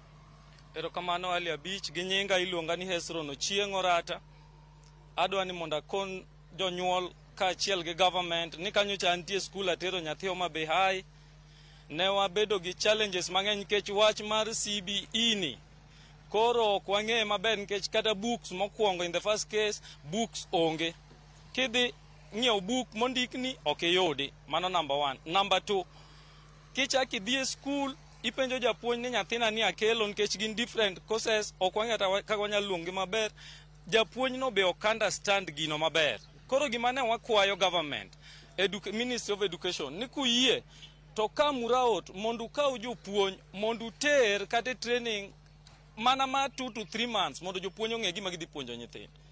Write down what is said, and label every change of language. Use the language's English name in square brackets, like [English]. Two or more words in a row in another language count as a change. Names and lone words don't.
[Luo (Kenya and Tanzania)] Erokamano Ali Abich, gi nyinga iluonga ni Hesron Ochieng' Orata. Adwa ni mondo akon jonyuol kaachiel gi government ni kanyocha antie skul atero nyathi Homa Bay High. Ne wabedo gi challenges mang'eny nikech wach mar CBE ni koro ok wang'eye maber, nikech kata books mokwongo [English] in the first case [Luo (Kenya and Tanzania)] books onge. Kidhi ng'iewo book mondikni ok iyudi, mano number 1. Number 2, kichak idhi e skul ipenjo japuonj ni nyathina ni akelo nikech gin different courses, ok wang'eyo kaka wanyalo luongi maber. Japuonj no be ok understand gino maber. Koro gima ne wakwayo government, Ministry of Education, ni kuyie to kamuraot mondo ukaw jopuonj mondo uter kata training mana ma 2 to 3 months mondo jopuonj ong'e gima gidhi puonjo nyithindo.